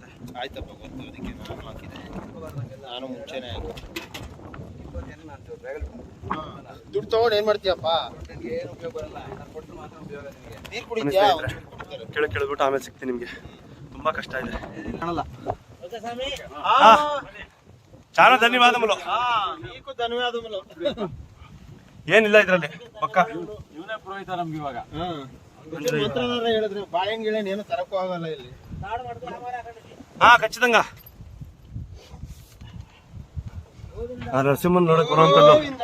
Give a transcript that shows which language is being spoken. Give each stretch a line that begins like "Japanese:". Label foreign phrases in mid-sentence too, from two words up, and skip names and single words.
Kannada: ಆಯ್ತಪ್ಪ ಗೊತ್ತು, ಅದಕ್ಕೆ ನಾನು ಹಾಕಿದೆ. ನಾನು ಮುಂಚೆನೆ ದುಡ್ಡು ತಗೊಂಡು ಏನ್ ಮಾಡ್ತೀಯಪ್ಪ? ಏನು ಉಪಯೋಗ ಬರಲ್ಲ ನಾನು ಕೊಟ್ಟರು ಮಾತ್ರ ಉಪಯೋಗ ನಿಮಗೆ. ನೀರ್ ಕುಡಿದ್ಯಾ? ಕೇಳಿಬಿಟ್ಟು ಆಮೇಲೆ ಸಿಗ್ತೀನಿ ನಿಮಗೆ. ತುಂಬಾ ಕಷ್ಟ ಇದೆ. ಕಾಣಲ್ಲ
Telugu: ఓకే స్వామి చాలా ధన్యవాదములు. నీకు ధన్యవాదములు.
Kannada: ಏನಿಲ್ಲ ಇದರಲ್ಲಿ ಪಕ್ಕ. ಇವನೇ ಪುರೋಹಿತ ನಮ್ಗೆ ಇವಾಗ. ಮಾತ್ರ ಹೇಳಿದ್ರೆ ಬಾಳೆಹಣ್ಣು ಗಿಳೆಣ್ಣು ಏನು ತರಕ್ಕೂ ಆಗಲ್ಲ ಇಲ್ಲಿ. ಹಾ ಖచ్చితంగా ಆ ನರಸಿಂಹನ್ ನೋಡಕ್ ಬರುವಂತದ್ದು ಗೋವಿಂದ